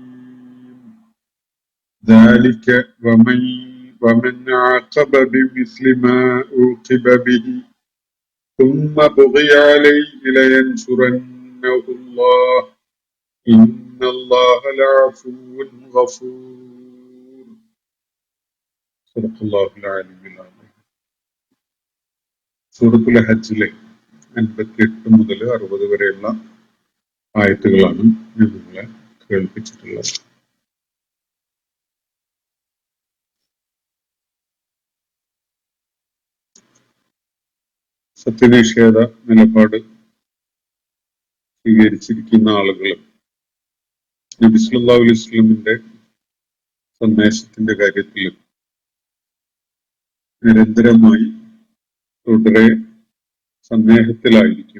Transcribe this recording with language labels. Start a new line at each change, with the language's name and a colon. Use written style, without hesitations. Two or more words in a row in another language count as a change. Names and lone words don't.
Arabic: ذلك ومن عاقب بمثل ما عوقب به ثم بغي عليه لينصرنه الله إن الله لعفو غفور. صدق الله العلي العظيم.
Malayalam: സൂറത്തുൽ ഹജ്ജിലെ 58 മുതൽ 60 വരെയുള്ള ആയത്തുകളാണ് ഞാൻ നിങ്ങളെ കേൾപ്പിച്ചിട്ടുള്ളത്. സത്യനിഷേധ നിലപാട് സ്വീകരിച്ചിരിക്കുന്ന ആളുകൾ നബി
Arabic: صلى الله عليه وسلم
Malayalam: സന്ദേശത്തിന്റെ കാര്യത്തിൽ നിരന്തരമായി തുടരെ സന്ദേഹത്തിലായിരിക്കും.